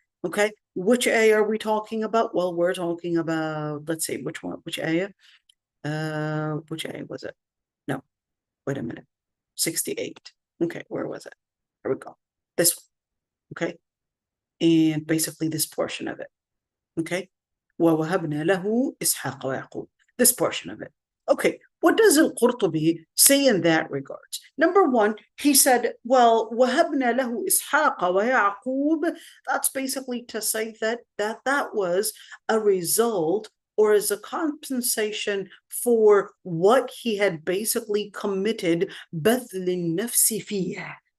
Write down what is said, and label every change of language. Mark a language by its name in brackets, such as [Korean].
[English] Okay, which ayah are we talking about? Well, we're talking about, let's see, which one, which ayah? Which ayah was it? No, wait a minute. 68. Okay, where was it? Here we go. This one. Okay, and basically this portion of it. [Arabic] Okay, وَوَهَبْنَا لَهُ إِسْحَاقَ وَيَعْقُوبَ. [English] This portion of it. Okay, what does al-Qurtubi say in that regards? Number one, he said, well, [Arabic] وَهَبْنَا لَهُ إِسْحَاقَ وَيَعْقُوبَ. [English] That's basically to say that was a result or as a compensation for what he had basically committed, [Arabic] بَذْلِ النَّفْسِ فِيهِ.